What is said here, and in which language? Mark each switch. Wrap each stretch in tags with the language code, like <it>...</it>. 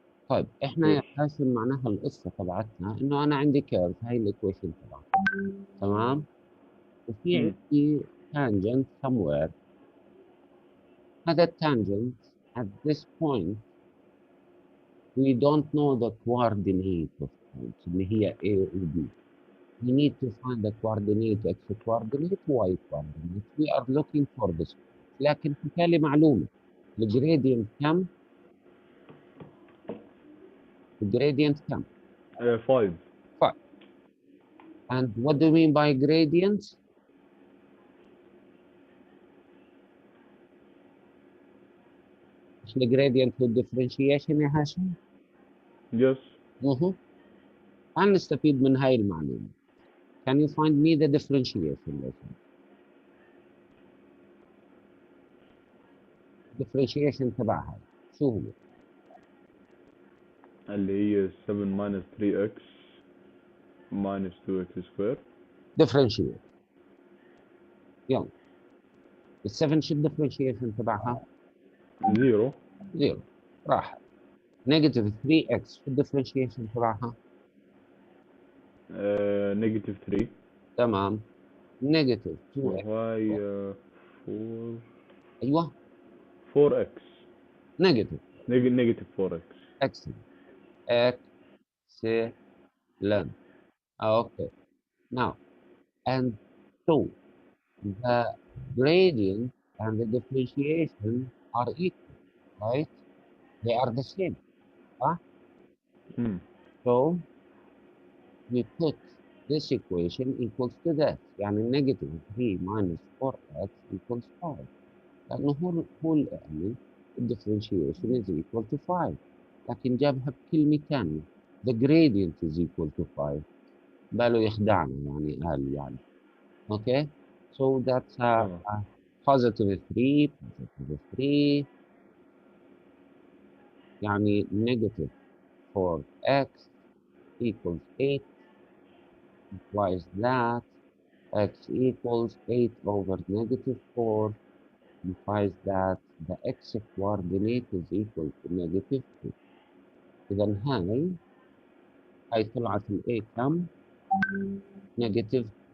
<ar>طيب احنا يا هاشم معناها القصة تبعتنا انه انا عندي كيرف. هاي الايكويشن تبعتنا تمام. وفي عندي</ar> <en>tangent somewhere.</en> <ar>هذا التانجنت</ar> <en>at this point we don't know the coordinate of points</en> <ar>اللي هي</ar> <en>A و B. We need to find the coordinate x coordinate y coordinate. We are looking for this.</en> <ar>لكن حكى لي معلومة. الجريدينت كم؟ الجريدينت كم؟ 5. 5.</ar> <en>And what do you mean by gradient? The gradient with differentiation يا هاشم؟ Yes.</en> <ar>هل نستفيد من هاي المعلومة؟</ar> <en>Can you find me the differentiation?</en> <ar>differentiation تبعها شو هو؟ اللي هي 7 minus 3x minus 2x squared.</ar> <en>differentiate.</en> <ar>يلا. ال7 شو differentiation تبعها؟ 0. 0. راحت.</ar> <en>negative 3x</en> <ar>شو differentiation تبعها؟</ar> <en>negative 3.</en> <ar>تمام.</ar> <en>negative 2x.</en> <ar>وهاي 4. أيوه. 4x.</ar> <en>negative. negative 4x. excellent. excellent. Okay. Now, and so the gradient and the differentiation are equal, right? They are the same. Huh? So we put this equation equals to that.</en> <ar>يعني</ar> <en>negative 3 minus 4x equals 5.</en> <ar>لأنه هو يعني</ar> <en>differentiation is equal to 5.</en> <ar>لكن جابها بكلمة ثانية.</ar> <en>The gradient is equal to 5.</en> <ar>باله يخدعنا يعني قال يعني.</ar> <en>Okay? So that's positive 3 positive 3</en> <ar>يعني</ar> <en>negative 4x equals 8 implies that x equals 8 over negative 4 implies that the x coordinate is equal to negative 2.</en> <ar>إذا هاي طلعت ال a كم؟</ar> <en>negative</en>